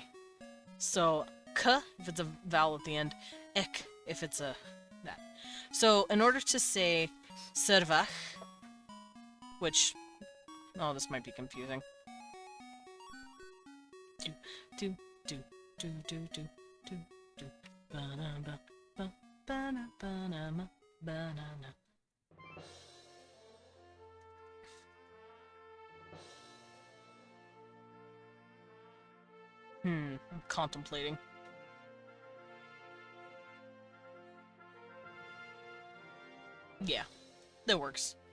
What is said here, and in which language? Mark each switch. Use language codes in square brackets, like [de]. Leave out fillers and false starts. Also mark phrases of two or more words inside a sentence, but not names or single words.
[en] So, k, if it's a vowel at the end, ek, if it's a... that. So, in order to say servach, which... Oh, this might be confusing. Do, do, do, do, do, do, do, ba-na-ba, ba, ba-na, ba-na-ma, ba-na-na. I'm contemplating. Yeah, that works.